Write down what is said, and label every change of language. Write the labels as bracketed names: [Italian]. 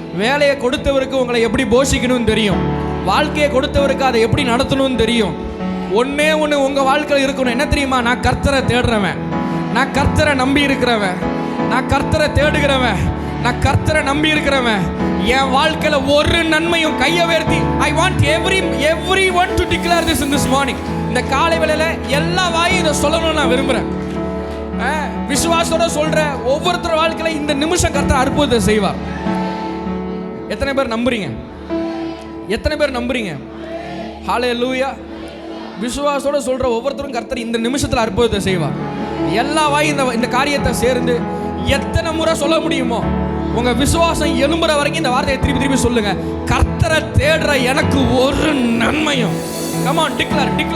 [Tamil] வேலையை கொடுத்தவருக்கு உங்களை எப்படி போஷிக்கணும்னு தெரியும். வாழ்க்கையை கொடுத்தவருக்கு அதை எப்படி நடத்தணும்னு தெரியும். ஒன்னே ஒன்று உங்க வாழ்க்கையில் இருக்கணும், என்ன தெரியுமா? நான் கர்த்தரை தேடுறவன், நான் கர்த்தரை நம்பி இருக்கிறவன், நான் கர்த்தரை தேடுகிறவன், நான் கர்த்தரை நம்பி இருக்கிறவன். என் வாழ்க்கையில ஒரு நன்மையும். கையை உயர்த்தி [English] I want everyone to declare this in this morning. [Tamil] இந்த காலை வேளையில எல்லா வாயும் இதை சொல்லணும்னு நான் விரும்புறேன். விசுவாசத்தோட சொல்ற ஒவ்வொருத்தர் வாழ்க்கையில இந்த நிமிஷம் கர்த்தர் அற்புதத்தை செய்வார். எத்தனை பேர் நம்புறீங்க? எத்தனை பேர் நம்புறீங்க? ஹல்லேலூயா. விசுவாசத்தோட சொல்ற ஒவ்வொருத்தரும் கர்த்தர் இந்த நிமிஷத்துல அற்புதத்தை செய்வார். எல்லா வாயும் இந்த காரியத்தை சேர்ந்து எத்தனை முறை சொல்ல முடியுமோ, உங்க விசுவாசம் எழும்புற வரைக்கும் இந்த வார்த்தையை திருப்பி திருப்பி சொல்லுங்க, கர்த்தரை தேடுற எனக்கு ஒரு நன்மையும். [English] Come on, declare.